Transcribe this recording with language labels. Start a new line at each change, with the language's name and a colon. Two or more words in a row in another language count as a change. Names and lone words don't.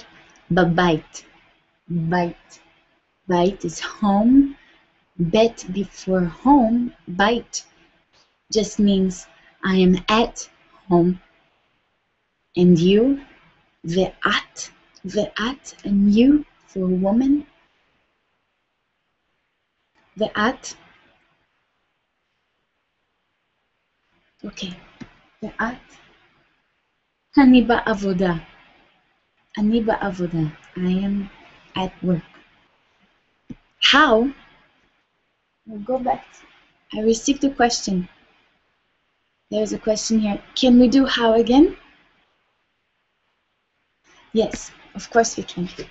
English: Babait. Bait. Bait is home. Bet before home. Bait just means I am at home. And you, ve'at, and you for a woman. Ve'at. Okay. Ve'at.
Hebrew: אני בעבודה. אני בעבודה.
English: I am at work. How? We'll go back. I received a question. There's a question here. Can we do how again? Yes, of course we can.